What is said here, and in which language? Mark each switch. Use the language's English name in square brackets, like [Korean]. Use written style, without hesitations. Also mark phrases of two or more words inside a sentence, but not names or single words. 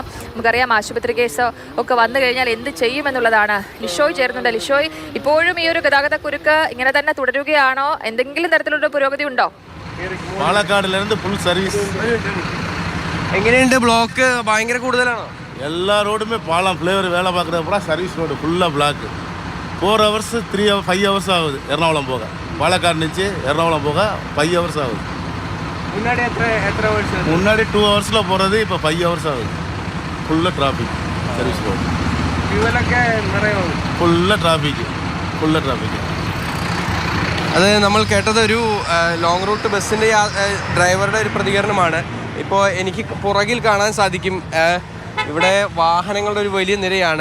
[Malayalam] നമുക്കറിയാം, ആശുപത്രി കേസ് ഒക്കെ വന്നു കഴിഞ്ഞാൽ എന്ത് ചെയ്യുമെന്നുള്ളതാണ്. ലിഷോയ് ചേർന്നുണ്ട്. ലിഷോയ്, ഇപ്പോഴും ഈ ഒരു ഗതാഗത കുരുക്ക് ഇങ്ങനെ തന്നെ തുടരുകയാണോ? എന്തെങ്കിലും തരത്തിലുള്ള പുരോഗതി ഉണ്ടോ? പാലക്കാടിലിருந்து [English] full service. [Malayalam] എങ്ങനെയുണ്ട്? ബ്ലോക്ക് ഭയങ്കര കൂടുതലാണോ? [Tamil] எல்லா ரோடுமே பாலம் ஃப்ளேவர் வேலை பார்க்குறது பூரா [English] service road [Tamil] ஃபுல்லாக பிளாக்கு. [English] 4 hours 5 hours [Tamil] ஆகுது எர்ணாகுளம் போக. பாலக்காடு நினச்சி எர்ணாகுளம் போக 5 hours ஆகுது. முன்னாடி 2 hours போகிறது இப்போ 5 hours ஆகுது. ஃபுல்லாக [English] traffic service road. full traffic. [Malayalam] അത് നമ്മൾ കേട്ടത് ഒരു [English] long route [Malayalam] ബസ്സിൻ്റെ ഡ്രൈവറുടെ ഒരു പ്രതികരണമാണ്. ഇപ്പോൾ എനിക്ക് പുറകിൽ കാണാൻ സാധിക്കും, ഇവിടെ വാഹനങ്ങളുടെ ഒരു വലിയ നിരയാണ്.